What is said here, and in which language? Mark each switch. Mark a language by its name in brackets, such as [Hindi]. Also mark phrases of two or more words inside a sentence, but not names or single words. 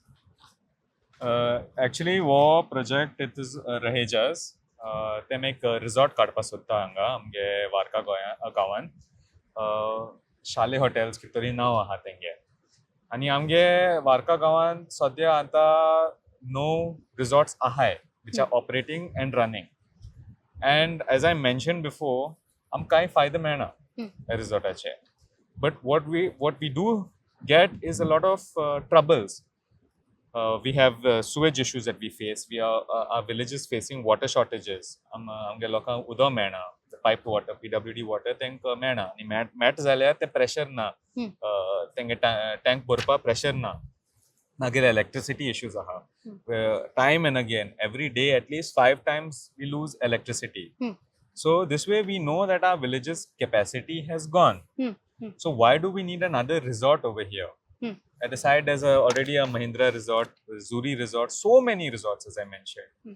[Konkani] एक्चुअली वो प्रोजेक्ट [English] it is [Konkani] रहेजास तेम एक रिसॉर्ट काडपा सोदता हांगा आमगे वार्का गांवांत. शाले हॉटेल्स कितें तरी नांव आहा तेंगे. आनी आमगे वार्का गांवांत सद्या आतां 9 रिसॉर्ट्स आहाय [English] which are operating and running. And as I mentioned before, [Konkani] आमकां कांय फायदे मेळना ह्या रिसॉर्टाचे. [English] But what we do get is a lot of troubles. We have sewage issues that we face. Our village is facing water shortages. [Konkani] आमगे लोकांक उदक मेळना. [English] Piped water, PWD water [Konkani] तांकां मेळना. आनी मेळट जाल्यार ते प्रेशर ना. तेंगे टँक भरपा प्रेशर ना. मागीर [English] electricity issues [Konkani] आहा. [English] Time and again, every day at least 5 times we lose electricity. So this way we know that our village's capacity has gone. So why do we need another resort over here? At the side there's already a Mahindra resort, Zuri resort, so many resorts as I mentioned.